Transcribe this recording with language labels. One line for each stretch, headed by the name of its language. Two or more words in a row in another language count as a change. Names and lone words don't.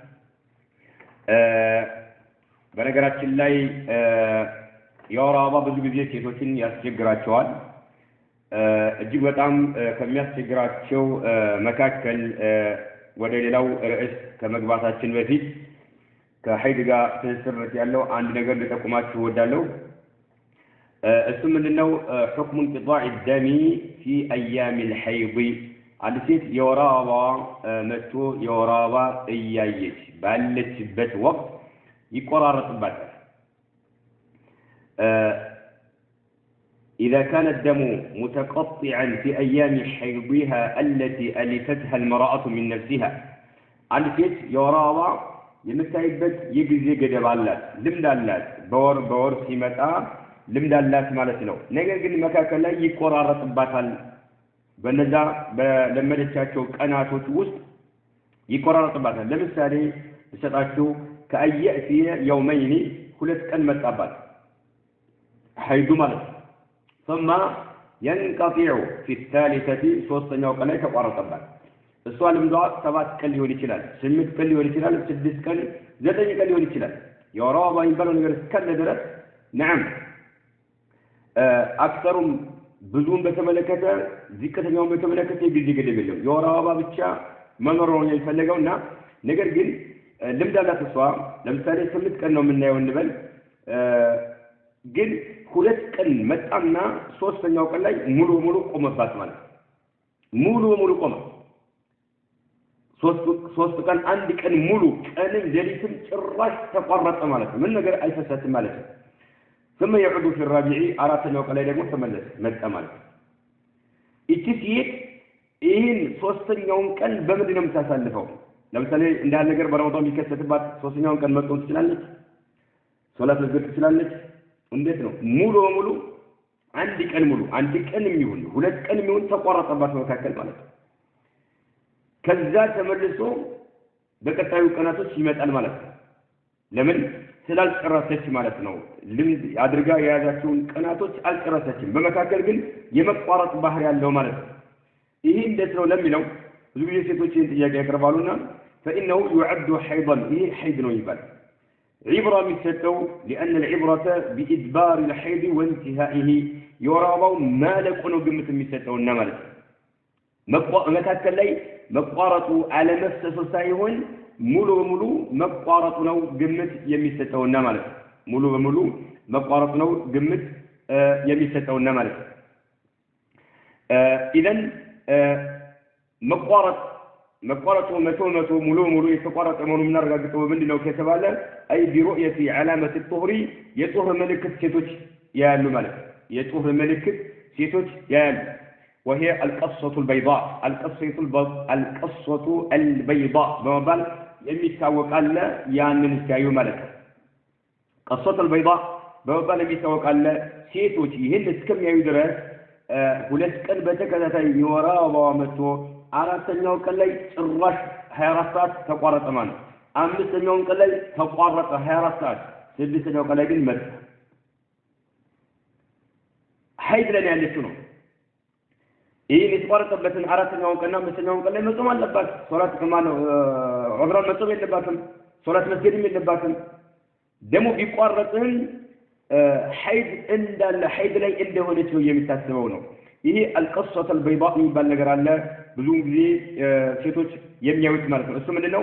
Amharic: በነገራችን ላይ የወር አበባ ብዙ ጊዜ ሴቶችን ያስቸግራቸዋል። እጅግ በጣም ከሚያስቸግራቸው መካከል ወደ ሌላው ርዕስ ከመግባታችን በፊት ከሐይድ ጋር ትስስርነት ያለው አንድ ነገር ልጠቁማችሁ እወዳለሁ። እሱ ምንድነው?
Arabic: حكم انقطاع الدم في ايام الحيض።
Amharic: አንድ ሴት የወር አበባ መጥቶ የወር አበባ እያየች ባለችበት ወቅት ይቆራረጥባታል።
Arabic: إذا كان الدم متقطعا في أيام حيضها التي ألفتها المرأة من نفسها.
Amharic: عند ሴት የወር አበባ የምታይበት የጊዜ ገደብ አላት፣ ልምድ አላት። በወር ሲመጣ ልምድ አላት ማለት ነው። ነገር ግን መካከል ላይ ይቆራረጥባታል። በነዛ በለመደቻቸው ቀናቶች ውስጥ ይቆራረጥባታል። ለምሳሌ እሰጣችሁ ከአየእቲ የውመይኒ ሁለት ቀን መጣባት ሐይዱ ማለት ነው።
Arabic: ثم ينقطع في الثالثة
Amharic: ሶስተኛው ቀን ላይ ተቋረጠባት። እሷ ልምዷ 7 ቀን ሊሆን ይችላል፣ 8 ቀን ሊሆን ይችላል፣ 6 ቀን 9 ቀን ሊሆን ይችላል። የወር አበባ የሚባለው ነገር እስካለ ድረስ نعم አክተሩም ብዙውን በተመለከተ ዝቅተኛውን በተመለከተ የጊዜ ገደብ የለውም። የወር አበባ ብቻ መኖር ነው የሚፈልገውና ነገር ግን ልምድ አላት እሷ። ለምሳሌ 8 ቀን ነው የምናየው እንበል፣ ግን 2 ቀን መጣና ሶስተኛው ቀን ላይ ሙሉ በሙሉ ቆመባት ማለት ነው። ሙሉ በሙሉ ቆመ። 3 ቀን 1 ቀን ሙሉ ቀንም ሌሊትም ጭራሽ ተቋረጠ ማለት ነው። ምን ነገር አይፈሰትም ማለት ነው።
Arabic: ثم يعود في الرابع
Amharic: አራተኛው ቀን ላይ ደግሞ ተመለሰ መጣ ማለት ነው። እቺ ሴት ይህን ሶስተኛውን ቀን በምንድን ነው የምታሳልፈው? ለምሳሌ እንዳለ ነገር በረመዳን ቢከሰትባት ሶስተኛውን ቀን መጥቶ ትችላለች፣ ሶላት መስገድ ትችላለች። እንዴት ነው? ሙሉ በሙሉ 1 ቀን ሙሉ 1 ቀን የሚሆን 2 ቀን የሚሆን ተቋረጠባት መካከል ማለት ነው። ከዛ ተመልሶ በቀጣዩ ቀናቶች ይመጣል ማለት ነው። ለምን? ስላልጨረሰች ማለት ነው። ልምድ አድርጋ የያዛቸውን ቀናቶች አልጨረሰችም። በመካከል ግን የመቋረጥ ባህሪ ያለው ማለት ነው። ይሄ እንዴት ነው ለሚለው ብዙ ጊዜ ሴቶች ይህን ጥያቄ ያቀርባሉና
Arabic: فإنه يعد حيضا።
Amharic: ይሄ ሐይድ ነው ይባላል። عبرة የሚሰጠው
Arabic: لأن العبرة بإدبار الحيض وانتهائه።
Amharic: የወር አበባው ማለቁ ነው ግምት የሚሰጠውና ማለት ነው። መካከል ላይ መቋረጡ አለመፍሰሱ ሳይሆን ሙሉ በሙሉ መቋረጡ ነው ግምት የሚሰጠውና ማለት ነው። ሙሉ በሙሉ መቋረጡ ነው ግምት የሚሰጠውና ማለት ነው። إذن መቋረጡ መቶ ሙሉ በሙሉ የተቋረጠ መሆኑን እናረጋግጠው ምንድነው ከተባለ
Arabic: أي برؤية علامة الطهر
Amharic: የጡህር ምልክት ሴቶች ያያሉ ማለት ነው። የጡህር ምልክት ሴቶች ያያሉ።
Arabic: وهي القصة البيضاء القصة البيضاء
Amharic: በመባል የሚታወቅ አለ። ያንን ሲያዩ ማለት ነው
Arabic: قصة البيضاء
Amharic: በመባል የሚታወቅ አለ። ሴቶች ይህን እስከሚያዩ ድረስ 2 ቀን በተከታታይ የወር አበባ መጥቶ አራተኛው ቀን ላይ ጭራሽ 24 ሰዓት ተቋረጠ ማለት ነው። አምስተኛውን ቀን ላይ ተቋረጠ 24 ሰዓት፣ ስድስተኛው ቀን ላይ ግን መጣ። ሐይድ ላይ ያለችው ነው። ይሄን የተቋረጠበትን አራተኛውን ቀንና አምስተኛውን ቀን ላይ መጾም አለባት። ሶላት ከማነው ዑምራን መጾም የለባትም። ሶላት መስገድም የለባትም። ደግሞ ቢቋረጥም ሐይድ እንዳለ ሐይድ ላይ እንደሆነች ነው የሚታሰበው ነው። ይሄ
Arabic: القصة البيضاء
Amharic: የሚባል ነገር አለ ብዙ ጊዜ ሴቶች የሚያዩት ማለት ነው። እሱ ምንድነው?